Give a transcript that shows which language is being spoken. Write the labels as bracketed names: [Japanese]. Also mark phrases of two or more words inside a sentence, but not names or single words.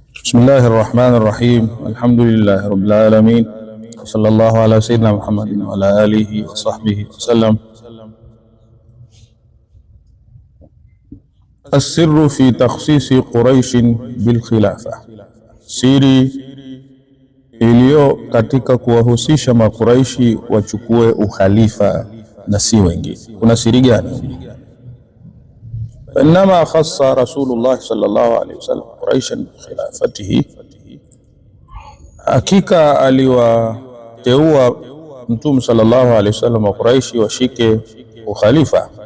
[Arabic] بسم الله الرحمن الرحيم. الحمد لله رب العالمين، صلى الله على سيدنا محمد وعلى آله وصحبه وسلم. السر في تخصيص قريش بالخلافة، [Swahili] siri iliyo katika kuwahusisha makuraishi wachukue ukhalifa na si wengine. Kuna siri gani? [Arabic] إنما خص رسول الله صلى الله عليه وسلم قريشا بخلافته, [Swahili] hakika aliwateua Mtume [Arabic] صلى الله عليه وسلم [Swahili] wa Quraishi washike ukhalifa